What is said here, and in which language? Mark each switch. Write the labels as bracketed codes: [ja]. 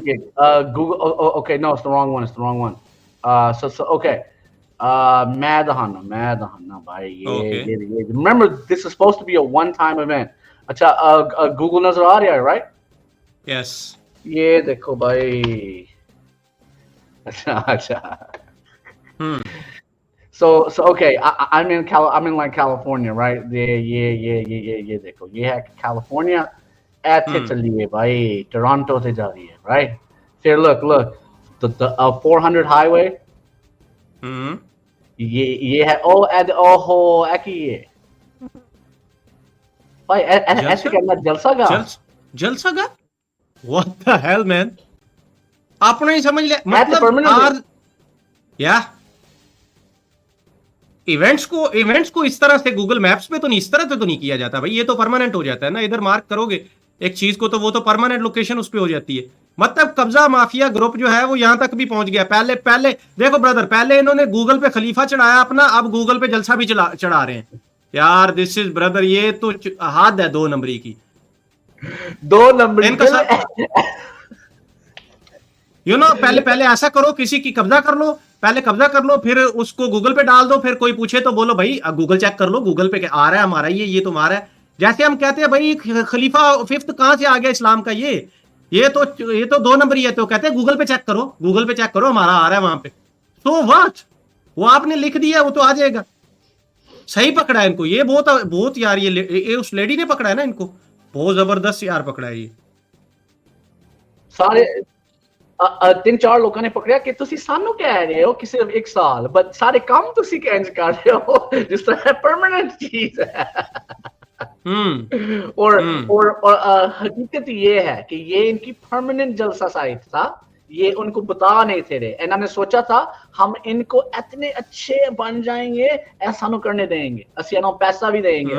[hi] ठीक है, [en] Google, okay, no, it's the wrong one, it's the wrong one. So okay, [hi] मैं दहाना भाई, [en] Okay. [hi] ये [en] remember this is supposed to be a one-time event. [hi] अच्छा, Google नजर आ रहा है, right? [en] Yes. [hi] ये देखो भाई, अच्छा. Hmm. [en] So okay, I'm in like California, right? [hi] ये देखो, ये है California. ऐसे चलिए भाई, Toronto से जा रही है, [en] right? Here, look, the 400 highway. Hmm. [hi] ये है, ओहो ऐकी ये भाई, ऐसे जलसा करना जलसा का. जलसा का [en] What the hell, man? [hi] आपने ही समझ लिया, [en] At the [hi] मतलब [en] permanent. [hi] आर या इवेंट्स को इस तरह से गूगल मैप्स पे तो नहीं, इस तरह से तो नहीं किया जाता भाई, ये तो परमानेंट हो जाता है ना, इधर मार्क करोगे एक चीज को तो वो तो परमानेंट लोकेशन उस पे हो जाती है। मतलब कब्जा माफिया ग्रुप जो है वो यहां तक भी पहुंच गया। पहले पहले देखो ब्रदर, पहले इन्होंने गूगल पे खलीफा चढ़ाया अपना, अब गूगल पे जलसा भी चढ़ा रहे हैं यार। [en] this is brother, [hi] ये तो हाथ है 2 नंबरी की। 2 नंबर इनका पहले पहले ऐसा करो, किसी की कब्जा कर लो, पहले कब्जा कर लो, फिर उसको गूगल पे डाल दो, फिर कोई पूछे तो बोलो भाई गूगल चेक कर लो, गूगल पे आ रहा है हमारा ये तुम्हारा है। जैसे हम कहते हैं भाई खलीफा 5th कहां से आ गया इस्लाम का, ये तो 2 नंबर ही है, तो कहते हैं गूगल पे चेक करो हमारा आ रहा है वहां पे। तो व्हाट, वो आपने लिख दिया वो तो आ जाएगा। सही पकड़ा है इनको, ये बहुत यार, ये उस लेडी ने पकड़ा है ना इनको, बहुत जबरदस्त यार पकड़ा है ये। [pa] सारे 3-4 ਲੋਕਾਂ ਨੇ ਪਕੜਿਆ ਕਿ ਤੁਸੀਂ ਸਾਨੂੰ ਕਹਿ ਰਹੇ ਹੋ ਕਿ ਸਿਰਫ 1 ਸਾਲ, ਬਟ ਸਾਰੇ ਕੰਮ ਤੁਸੀਂ ਕਿੰਜ ਕਰ ਰਹੇ ਹੋ ਜਿਸ ਤਰ੍ਹਾਂ ਪਰਮਾਨੈਂਟ ਚੀਜ਼ है. [hi] और हकीकत ये है कि ये इनकी परमानेंट जलसा साइट था, ये उनको बता नहीं थे रहे। इन्होंने सोचा था हम इनको इतने अच्छे बन जाएंगे, ऐसा नहीं करने देंगे, असि इन्हें पैसा भी देंगे।